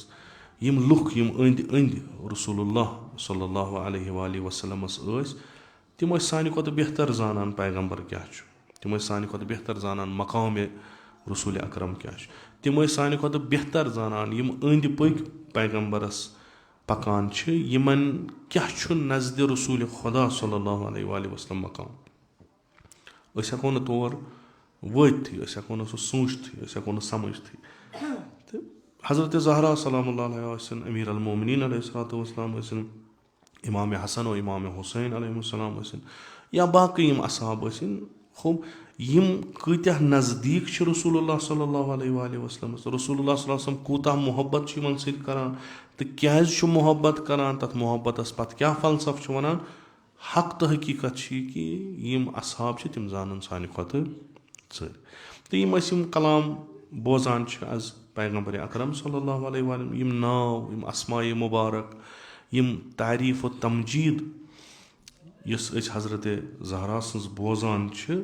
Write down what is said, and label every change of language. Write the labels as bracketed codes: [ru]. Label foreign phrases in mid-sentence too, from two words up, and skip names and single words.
[ks] یِم لُکھ یِم أنٛدۍ أنٛدۍ رسول اللہ [ar] صلی اللہ علیہ وسلمس [ks] ٲسۍ, تِم ٲسۍ سانہِ کھۄتہٕ بہتر زانان پیغمبر کیاہ چھُ, تِم ٲسۍ سانہِ کھۄتہٕ بہتر زانان مقامِ رسوٗلِ اکرم کیاہ چھُ, تِم ٲسۍ سانہِ کھۄتہٕ بہتر زانان یِم أنٛدۍ پٔکۍ پیغمبرس پکان چھِ یِمن کیاہ چھُ نزدِ رسوٗلِ خۄدا [ar] صلی اللہ علیہ وسلم [ks] مقام. أسۍ ہٮ۪کو نہٕ تور وٲتتھٕے, أسۍ ہٮ۪کو نہٕ سُہ سوٗنٛچتھٕے, أسۍ ہٮ۪کو نہٕ سمجھتھٕے. تہٕ حضرت زہرا [ar] سلام اللہ علیہ [ks] ٲسِن, [ar] امیٖر المومنیٖن علیہ الصلاتُ وسلام [ks] ٲسِن, امامِ حسن و امامِ حُسین [ar] علیہ السلام [ks] ٲسِن, یا باقٕے یِم اصحاب ٲسِن. خوب یِم کۭتیاہ نزدیٖک چھِ رسول اللہ [ar] صلی اللہ علیہ وسلمس, [ks] رسول اللہ [ar] صلی اللہ علیہ وسلم [ks] کوٗتاہ محبت چھُ یِمن سۭتۍ کران تہٕ کیازِ چھُ محبت کران, تتھ محبتس پتہٕ کیاہ فلسف چھُ ونان. حق تہٕ حقیٖقت چھِ یہِ کہِ یِم اصحاب چھِ تِم زانن سانہِ کھۄتہٕ ژٔرۍ. تہٕ یِم ٲسۍ یِم کلام بوزان چھِ آز پیغمبرِ اکرم [ar] صلی اللہ علیہ وسلم, [ks] یِم ناو, یِم اسمایہِ مُبارک, یِم تعریٖف و تمجیٖد یُس أسۍ حضرت زہرا سٕنٛز بوزان چھِ.